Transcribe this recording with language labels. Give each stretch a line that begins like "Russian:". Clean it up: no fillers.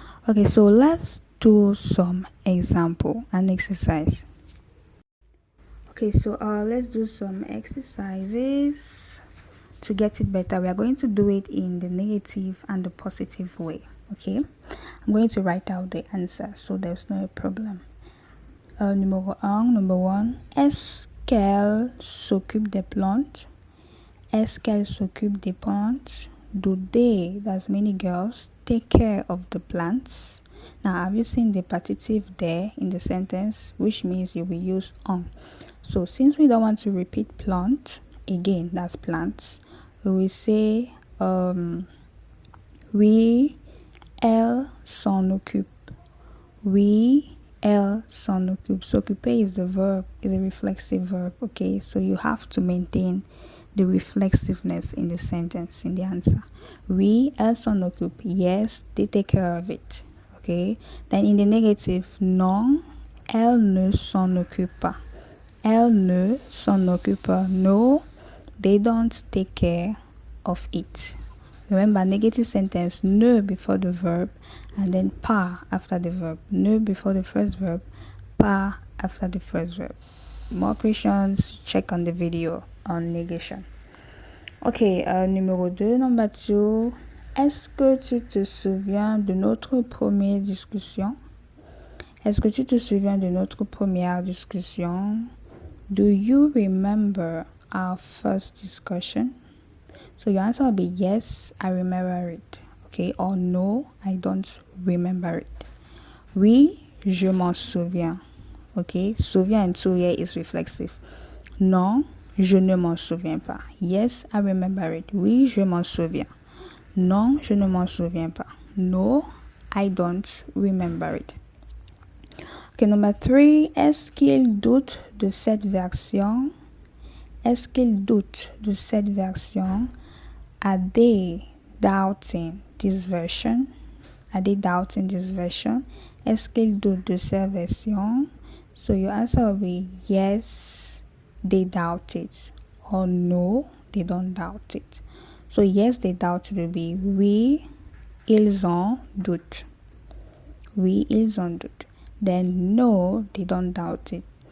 English: Okay, so let's do some example and exercise. Okay, so let's do some exercises to get it better. We are going to do it in the negative and the positive way. Okay, I'm going to write out the answer so there's no problem. Number one,
French: est-ce qu'elle s'occupe des plantes? Est-ce qu'elle s'occupe des plantes?
English: Do they, that's many girls, take care of the plants? Now, have you seen the partitive there in the sentence, which means you will use on? So since we don't want to repeat plant again, that's plants, we will say
French: oui, elle s'en occupe. Oui, elle s'en occupe.
English: S'occuper is the verb, is a reflexive verb. Okay, so you have to maintain the reflexiveness in the sentence, in the answer.
French: Oui, elle s'en occupe.
English: Yes, they take care of it. Okay, then in the negative,
French: non, elle ne s'en occupe pas. Elle ne s'en occupe pas.
English: No, they don't take care of it. Remember, negative sentence, ne before the verb, and then pas after the verb. Ne before the first verb, pas after the first verb. More questions, check on the video on negation. Okay,
French: numéro 2,
English: number 2.
French: Est-ce que tu te souviens de notre première discussion? Est-ce que tu te souviens de notre première discussion?
English: Do you remember our first discussion? So your answer will be yes, I remember it. Okay, or no, I don't remember it.
French: Oui, je m'en souviens.
English: Okay, souviens and to here is reflexive.
French: Non, je ne m'en souviens pas.
English: Yes, I remember it.
French: Oui, je m'en souviens. Non, je ne m'en souviens pas.
English: No, I don't remember it. Okay, number 3.
French: Est-ce qu'il doute de cette version? Est-ce qu'il doute de cette version?
English: Are they doubting this version? Are they doubting this version?
French: Est-ce qu'ils doutent de cette version?
English: So your answer will be yes, they doubt it. Or no, they don't doubt it. So yes, they doubt it will be
French: oui, ils en doutent. Oui, ils en doutent.
English: Then no, they don't doubt it.